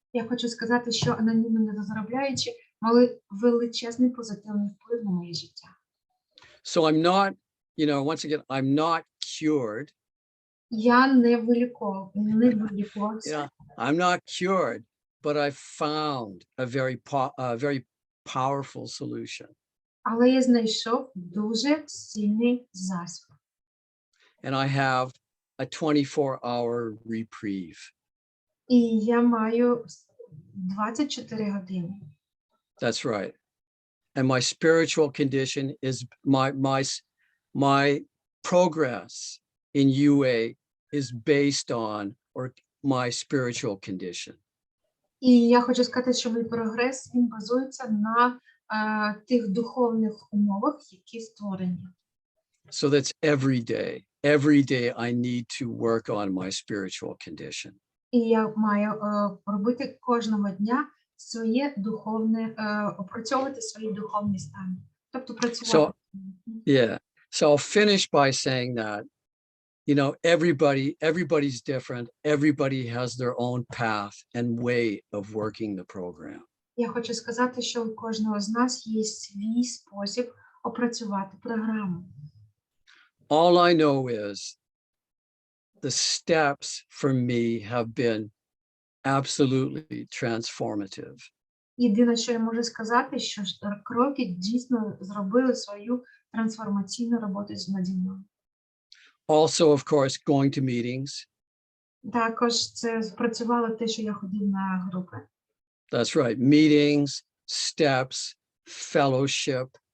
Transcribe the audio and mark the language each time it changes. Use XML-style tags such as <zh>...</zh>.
<uk>Я хочу сказати, що анонімно недозаробляючі мали величезний позитивний вплив на моє життя.</uk> <en>So I'm not, you know, once again, I'm not cured.</en> <uk>Я не вилікувався.</uk> <en>Yeah, I'm not cured, but I found a very powerful solution.</en> <uk>Але я знайшов дуже сильний засіб.</uk> <en>And I have a 24-hour reprieve.</en> <uk>І я маю 24 години.</uk> <en>That's right. And my spiritual condition is my progress in UA is based on my spiritual condition.</en> <uk>І я хочу сказати, що мій прогрес, він базується на тих духовних умовах, які створені.</uk> <en>So that's every day. Every day I need to work on my spiritual condition.</en> <uk>І я маю робити кожного дня своє духовне, опрацьовувати свої духовні стани. Тобто працювати.</uk> <en>Yeah. So I'll finish by saying that, you know, everybody's different. Everybody has their own path and way of working the program.</en> <uk>Я хочу сказати, що у кожного з нас є свій спосіб опрацювати програму.</uk> <en>All I know is the steps for me have been absolutely transformative.</en> <uk>Єдине, що я можу сказати, що кроки дійсно зробили свою трансформаційну роботу наді мною.</uk> <en>Also, of course, going to meetings.</en> <uk>Також це спрацювало те, що я ходив на групи.</uk> <en>That's right. Meetings, steps, fellowship.</en>